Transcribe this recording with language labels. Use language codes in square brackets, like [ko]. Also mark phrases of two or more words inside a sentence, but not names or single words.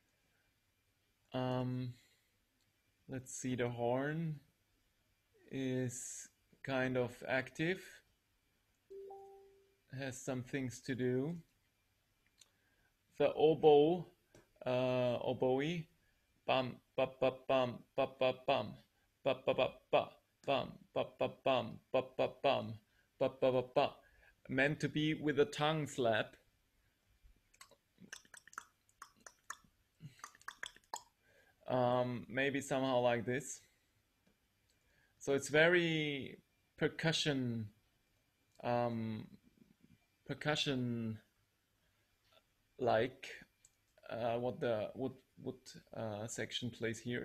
[en] Um, let's see, the horn is kind of active, has some things to do. The oboe, bum, ba ba bum, ba ba bum, ba ba ba ba, bum, ba ba bum, ba ba bum, ba ba ba ba, meant to be with a tongue slap. Maybe somehow like this. So it's very percussion, um, percussion like what the wood section plays here.